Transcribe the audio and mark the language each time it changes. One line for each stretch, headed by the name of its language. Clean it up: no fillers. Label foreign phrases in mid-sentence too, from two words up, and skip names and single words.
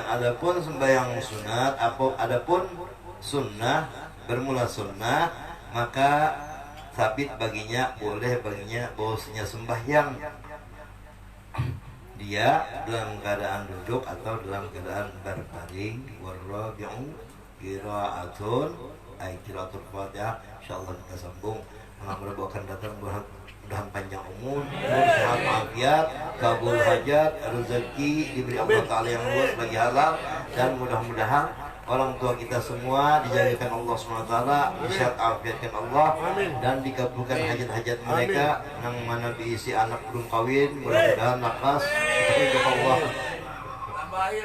Indonesian: Adapun sembahyang sunat, adapun sunnah, bermula sunnah, maka sabit baginya, boleh baginya bahwasanya sembahyang dia dalam keadaan duduk atau dalam keadaan berbaring.
Arabic: والرابع قراءة، أي قراءة الفاتحة.
Indonesian: Insyaallah kita sambung. Mudah-mudahan datang mudah-mudahan panjang umur, sehat walafiat, kabul hajat, rezeki diberi Allah Ta'ala yang luas bagi halal, dan mudah-mudahan orang tua kita semua dijadikan Allah SWT, sehat afiatkan Allah, dan dikabulkan hajat-hajat mereka yang mana diisi anak belum kawin, mudah-mudahan nakas untuk Allah.